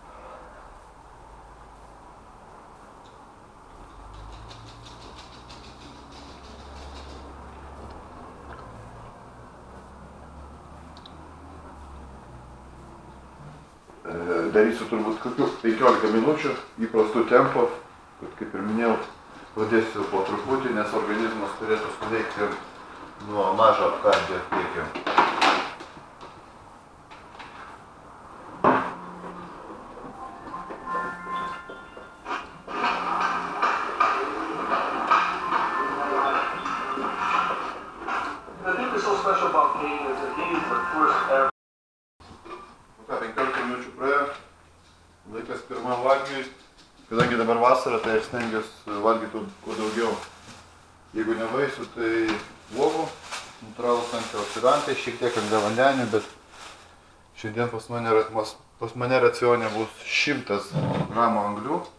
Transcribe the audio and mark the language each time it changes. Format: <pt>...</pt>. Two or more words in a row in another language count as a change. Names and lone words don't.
<lt>Darysiu turbūt kokių 15 minučių įprastų tempo, kad kaip ir minėjau, pradėsiu po truputį, nes organizmas turėtų suveikti nuo mažo apkardijo kiekio.</lt> <en>I think what's so special about Kane is that he is the first ever.</en> <lt>15 minučių praėjo, laikas pirmam valgiui. Kadangi dabar vasara, tai aš stengiuosi valgyti kuo daugiau. Jeigu ne vaisių, tai uogų, natūralūs antioksidantai, šiek tiek angliavandenių, bet šiandien pas mane racione bus 100 gramų anglių.</lt>